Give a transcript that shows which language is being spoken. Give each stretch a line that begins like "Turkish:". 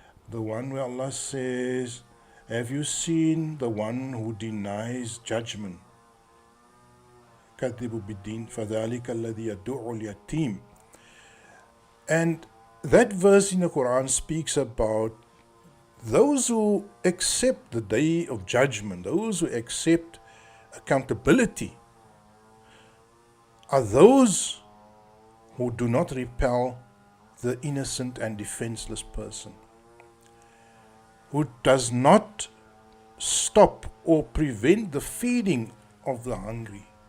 English: The one where Allah says, have you seen the one who denies judgment?
Arabic: كذبوا بالدين فذلك الذي يدعو اليتيم.
English: And that verse in the Quran speaks about those who accept the day of judgment, those who accept accountability, are those who do not repel the innocent and defenseless person, who does not stop or prevent the feeding of the hungry.